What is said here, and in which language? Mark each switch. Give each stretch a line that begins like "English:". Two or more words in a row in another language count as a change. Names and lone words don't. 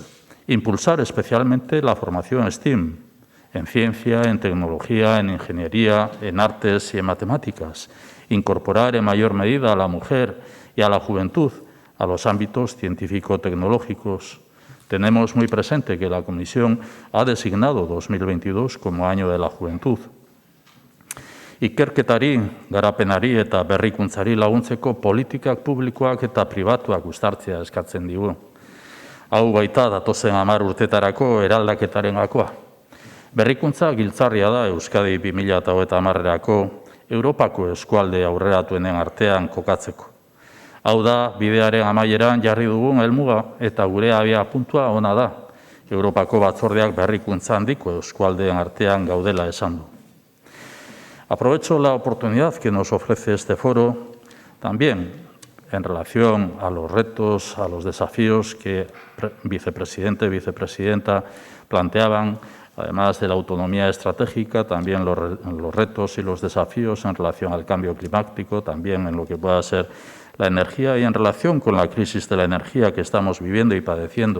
Spanish: Impulsar especialmente la formación STEAM, en ciencia, en tecnología, en ingeniería, en artes y en matemáticas. Incorporar en mayor medida a la mujer y a la juventud a los ámbitos científico-tecnológicos. Tenemos muy presente que la Comisión ha designado 2022 como Año de la Juventud.
Basque: Ikerketari, garapenari eta berrikuntzari laguntzeko politikak publikoak eta pribatuak uztartzea eskatzen digu. Hau baita datozen 10 urtetarako eraldaketaren gakoa. Berrikuntza giltzarria da Euskadi 2030erako Europako eskualde aurreratuenen artean kokatzeko. Hau da, bidearen amaieran jarri dugun helmuga eta gure abia puntua ona da. Europako batzordeak berrikuntza handiko eskualdeen artean gaudela esan du.
Spanish: Aprovecho la oportunidad que nos ofrece este foro también en relación a los retos, a los desafíos que vicepresidente, vicepresidenta planteaban, además de la autonomía estratégica, también los retos y los desafíos en relación al cambio climático, también en lo que pueda ser la energía y en relación con la crisis de la energía que estamos viviendo y padeciendo.